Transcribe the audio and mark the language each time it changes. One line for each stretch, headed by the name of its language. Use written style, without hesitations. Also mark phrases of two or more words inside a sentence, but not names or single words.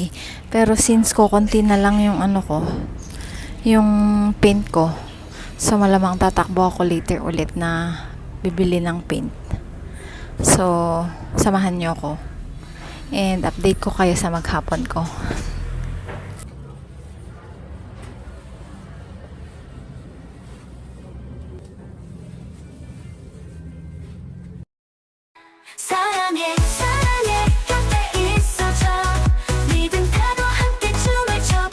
Filipino: Pero since konti na lang yung yung paint ko. So, malamang tatakbo ako later ulit na bibili ng paint. So, samahan nyo ako.
English: And update
Filipino: ko kayo sa maghapon ko.
Korean: 사랑해 사랑해 곁에 있어줘 믿음대로 함께 춤을 춰봐